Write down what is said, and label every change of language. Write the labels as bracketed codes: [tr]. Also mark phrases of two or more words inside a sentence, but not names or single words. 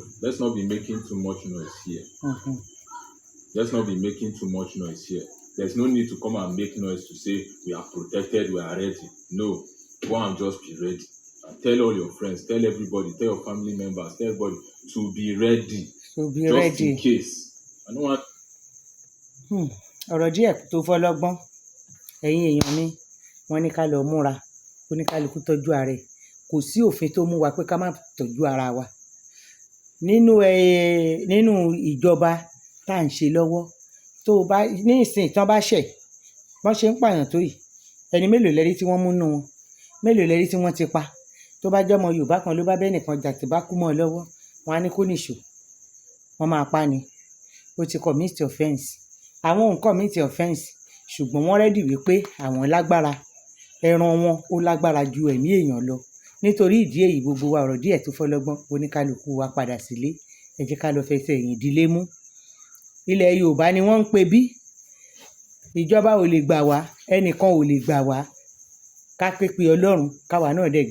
[en] Let's not be making too much noise here. Let's not be making too much noise here. There's no need to come and make noise to say we are protected, we are ready. No, go and just be ready. And tell all your friends, tell everybody, tell your family members, tell everybody to be ready. Just in case. I don't want. [yo] Ọ̀rọ̀ díẹ̀ tó fọlọ́gbọ́n ẹ̀yin èèyàn mi wọ́n ní ká lọ múra oníkálukú tọ́jú ara ẹ̀ kò sí òfin tó mú wa pé ká má tọ́jú ara wa nínú ìjọba tá à ń ṣe lọ́wọ́ tó o bá ní ìsìn tán bá ṣẹ̀ wọ́n ṣe ń pààyàn tó yìí ẹni mélòó lẹ́rí tí wọ́n mú nù wọn mélòó lẹ́rí tí wọ́n ti pa tó bá jẹ́ ọmọ Yorùbá kan ló bá bẹ́ẹ̀ nìkan jà tí bá kú mọ́ ọ lọ́wọ́ wọn á ní kó nìṣó wọ́n máa pa ni ó ti [en] commit offence [yo] àwọn ò ń [en] commit offence [yo] ṣùgbọ́n wọ́n rẹ́dì wípé àwọn lágbára ẹran wọn ó lágbára ju ẹ̀mí èèyàn lọ nítorí ìdí èyí gbogbo wa ọ̀rọ̀ díẹ̀ tó fọlọ́gbọ́n oníkálukú wa padà sílé ẹ jẹ́ ká lọ fẹsẹ̀ ẹ̀yìn ìdílé mú ilẹ̀ Yorùbá ni wọ́n ń pe bí ìjọba ò lè gbà wá ẹnìkan ò lè gbà wá ká pé pé Ọlọ́run káwa náà dẹ̀